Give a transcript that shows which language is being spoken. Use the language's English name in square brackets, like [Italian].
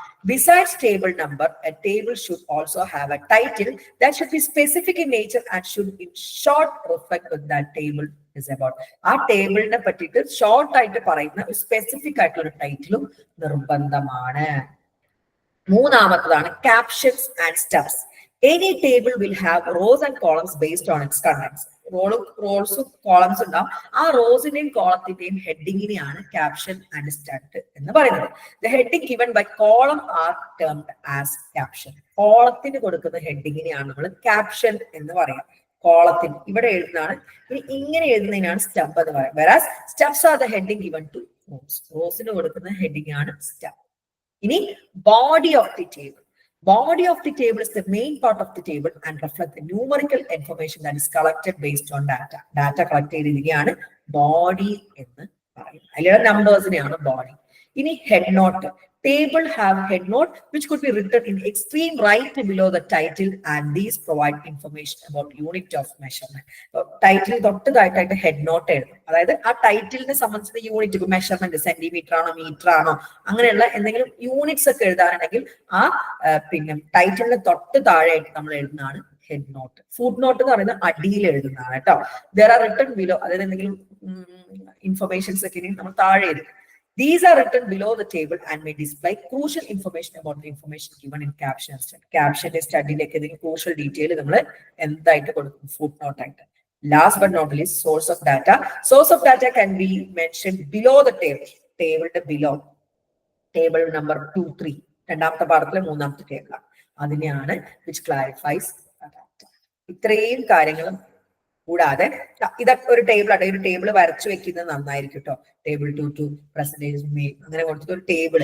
[English] Besides table number, a table should also have a title that should be specific in nature and should in short reflect with that table is about. [Malayalam] ആ ടേബിളിനെ പറ്റിയിട്ട് short ആയിട്ട് പറയുന്ന specific ആയിട്ടുള്ള ഒരു ടൈറ്റിലും നിർബന്ധമാണ്. മൂന്നാമത്തതാണ് captions and steps. [English] Any table will have rows and columns based on its contents. [Malayalam] റോസും columns ഉണ്ടാവും. ആ റോസിന്റെയും കോളത്തിന്റെയും ഹെഡിങ്ങിനെയാണ് ക്യാപ്ഷൻ ആൻഡ് സ്റ്റെപ്പ് എന്ന് പറയുന്നത്. [English] The heading given by column are termed as caption. [Malayalam] കോളത്തിന് കൊടുക്കുന്ന ഹെഡിങ്ങിനെയാണ് നമ്മൾ ക്യാപ്ഷൻ എന്ന് പറയാം. കോളത്തിന് ഇവിടെ എഴുതുന്നതാണ്. ഇനി ഇങ്ങനെ എഴുതുന്നതിനാണ് സ്റ്റെപ്പ് എന്ന് പറയുന്നത്. [English] Whereas steps are the heading given to rows. [Malayalam] റോസിന് കൊടുക്കുന്ന ഹെഡിങ് ആണ് സ്റ്റെപ്പ്. [English] ഇനി body of the table. Body of the table is the main part of the table and reflect the numerical information that is collected based on data. [Malayalam] Data collect ചെയ്തിരിക്കുകയാണ് body എന്ന് പറയുന്നത്. അതിലുള്ള നമ്പേഴ്സിനെയാണ് body. [English] ഇനി head note. Table have head note which could be written in extreme right below the title and these provide information about unit of measurement. [Malayalam] Title തൊട്ടതായിട്ട് head not എഴുതും. അതായത് ആ ടൈറ്റിലിനെ സംബന്ധിച്ച unit, measurement centimetre ആണോ metre ആണോ അങ്ങനെയുള്ള എന്തെങ്കിലും units ഒക്കെ എഴുതാനുണ്ടെങ്കിൽ ആ പിന്നെ ടൈറ്റിലിന് തൊട്ട് താഴെയായിട്ട് നമ്മൾ എഴുതുന്നതാണ് ഹെഡ് നോട്ട്. ഫുട് നോട്ട് എന്ന് പറയുന്നത് അടിയിൽ എഴുതുന്നതാണ് കേട്ടോ. [English] there are written below, [Malayalam] അതായത് എന്തെങ്കിലും ഇൻഫർമേഷൻസ് ഒക്കെ നമ്മൾ താഴെ എഴുതും. [English] These are written below the table and may display crucial information about the information given in caption. [Malayalam] Caption studyയിലേക്ക് എന്തെങ്കിലും crucial detail നമ്മൾ എന്തായിട്ട് കൊടുക്കും? ഫുട് നോട്ട് ആയിട്ട്. [English] Last but not least, source of data. Source of data can be mentioned below the table. [Malayalam] ടേബിളിന്റെ below. Table number 2, 3. രണ്ടാമത്തെ പാഠത്തിലെ മൂന്നാമത്തെ table. അതിനെയാണ് [English] which clarifies the data. [Malayalam] ഇത്രയും കാര്യങ്ങളും കൂടാതെ ഇതൊക്കെ ഒരു ടേബിൾ ആണ്. ഒരു ടേബിൾ വരച്ചു വെക്കുന്നത് നന്നായിരിക്കും കേട്ടോ. ടേബിൾ 2 പെർസെന്റേജ് മെയിൽ അങ്ങനെ കൊടുത്തിട്ട് ഒരു ടേബിൾ.